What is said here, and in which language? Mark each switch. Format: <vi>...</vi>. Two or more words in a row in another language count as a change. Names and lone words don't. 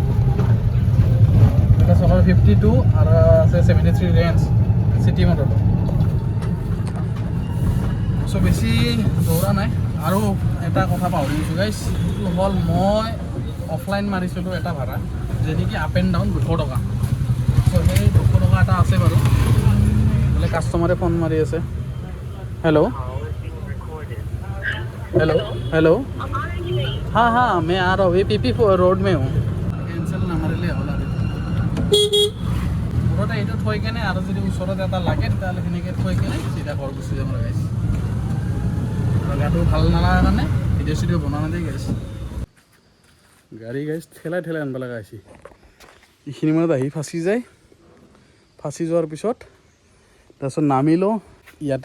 <as>এটা চনৰ 52 আৰু আছে 73 ৰেঞ্জ চিটি মটৰটো চ' বেছি দৌৰা নাই আৰু এটা কথা পাহৰি গৈছোঁ গাইছ সেইটো হ'ল মই অফলাইন মাৰিছিলোঁ এটা ভাড়া যেনেকৈ</as> <en>up and down</en> <as>200 টকা চ' সেই 200 টকা এটা আছে বাৰু বোলে কাষ্টমাৰে ফোন মাৰি আছে हेलो</as> <hi>हाँ मैं आ रहा हूँ ये पीपी रोड में हूँ</hi> <as>कैंसिल ना मारिले होला মুঠতে এইটো থৈ কেনে আৰু যদি ওচৰত এটা লাগে তেতিয়াহ'লে সেনেকৈ থৈ কেনে চিধা ঘৰ গুচি যাম আৰু গাইছ গাটো ভাল নালাগে কাৰণে ভিডিঅ' চিডিঅ' বনোৱা নাযায় গাইছ গাড়ী গাইছ ঠেলাই আনিব লগা হৈছে এইখিনি মানত আহি ফাঁচি যায় ফাঁচি যোৱাৰ পিছত তাৰপিছত নামি লওঁ ইয়াতে</as>